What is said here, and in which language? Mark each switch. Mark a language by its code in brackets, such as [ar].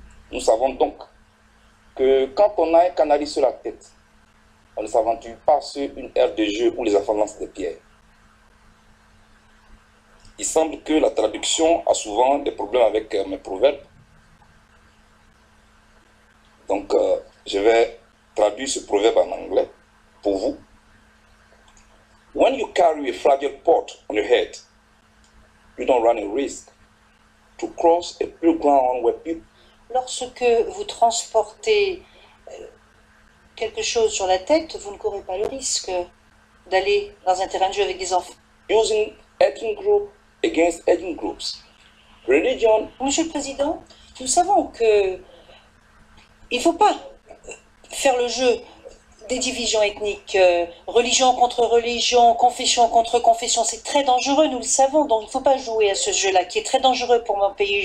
[fr] Nous savons donc que quand on a un canari sur la tête, on ne s'aventure pas sur une aire de jeu où les enfants lancent des pierres. Il semble que la traduction a souvent des problèmes avec mes proverbes. Donc, je vais traduire ce proverbe en anglais pour vous. [en] When you carry a fragile pot on your head, you don't run a risk to cross a pure ground where people... [fr] Lorsque vous transportez quelque chose sur la tête, vous ne courez pas le risque d'aller dans un terrain de jeu avec des enfants. [en] Using ethnic group against ethnic groups. Religion. [fr] Monsieur le Président, nous savons que il ne faut pas faire le jeu des divisions ethniques, religion contre religion, confession contre confession. C'est très dangereux, nous le savons. Donc il ne faut pas jouer à ce jeu-là qui est très dangereux pour mon pays.